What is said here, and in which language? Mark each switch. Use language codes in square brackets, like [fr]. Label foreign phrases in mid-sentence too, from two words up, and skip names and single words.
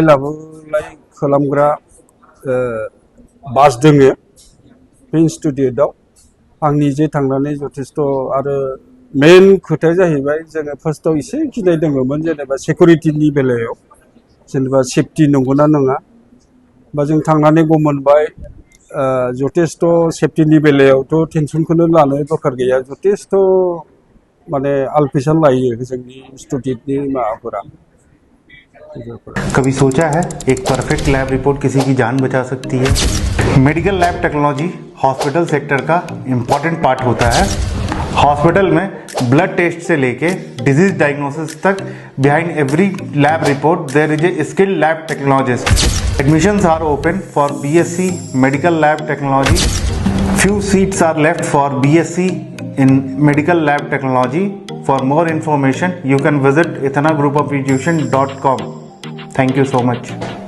[brx] लाबोलाय खालामग्रा बास दङ बे इन्स्टिटिउटआव आं निजे थांनानै जथेस्थ' आरो मेन खोथाया जाहैबाय जोङो फार्स्टआव एसे गिनाय दङमोन जेनेबा सिकिउरिटिनि बेलायाव जेनेबा सेफटि नंगौना नङा बा जों थांनानै गम मोनबाय जथेस्थ' सेफटिनि बेलायावथ' टेनसनखौनो लानो दरकार गैया जथेस्थ' माने आलफिसान लायो जोंनि इन्स्टिटिउटनि माबाफोरा। [hi] कभी सोचा है एक [en] perfect lab report [hi] किसी की जान बचा सकती है? [en] medical lab technology hospital sector [hi] का [en] important part [hi] होता है। हॉस्पिटल में [en] blood test [hi] से लेके [en] disease diagnosis [hi] तक [en] behind every lab report there is a skilled lab technologist. admissions are open for BSc medical lab technology. few seats are left for BSc in medical lab technology. For more information you can visit yes'ngroupofeducation.com. Thank you so much.